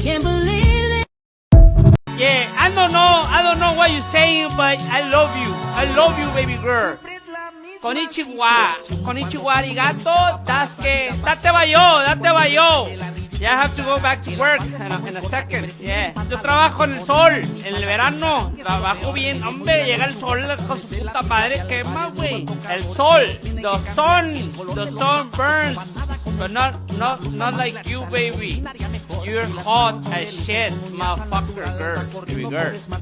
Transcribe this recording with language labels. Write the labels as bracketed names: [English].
[English] Can't believe it. Yeah, I don't know what you're saying, but I love you. I love you, baby girl. [Japanese] Konnichiwa, arigato, date bayo. [English] Yeah, I have to go back to work in a second. [Spanish] Yeah, yo trabajo en el sol, en el verano, trabajo bien. Hombre, llega el sol con su puta madre, quema, güey. El sol, [English] the sun burns, but not like you, baby. You're hot as shit, motherfucker, girl, baby girl.